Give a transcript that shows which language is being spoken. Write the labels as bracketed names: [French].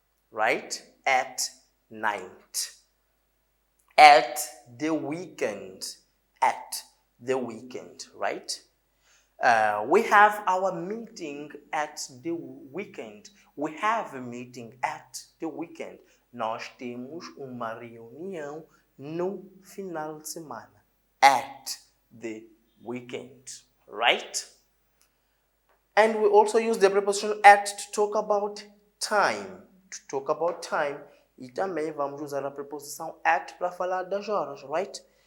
[English] Right? At night. At the weekend. At the weekend, right? We have our meeting at the weekend. We have a meeting at the weekend. [Portuguese] Nós temos uma reunião no final de semana. [English] At the weekend, right? And we also use the preposition at to talk about time. To talk about time. [Portuguese] E também vamos usar a preposição at para falar das horas, right?